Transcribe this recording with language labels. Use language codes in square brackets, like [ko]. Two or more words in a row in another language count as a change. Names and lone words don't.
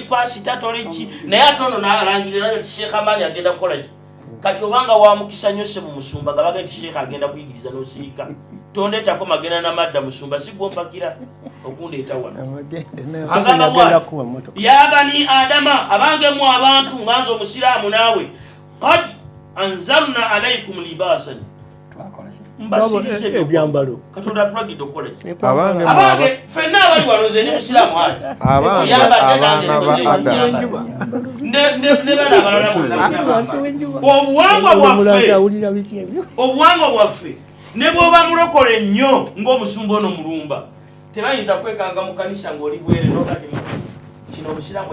[lg] pasita toli ki naye ate ono n'alangirirayo ti Sheikh Amani agenda kukola ki kati obanga wamukisa nnyo se mu musumba nga bagenda ti Sheikh agenda kuyigiriza n'osirika tondeetako magenda n'amadda musumba si gwompakira okundeeta wano agamba bwati [ar] يا بني آدم [lg] abange mu abantu nganze omusiraamu naawe [ar] قد أنزلنا عليكم لباسا [lg] mbasirise ebyambalo Katonda atulagidde okukola ki abange ffenna abali wano nze ndi musiraamu ati ne bana abalala obuwangwa bwaffe ne bw'oba mulokole nnyo ng'omusumba ono mulumba tebayinza kwekanga mu kanisa ng'oli bwere nokati kino obusiraamu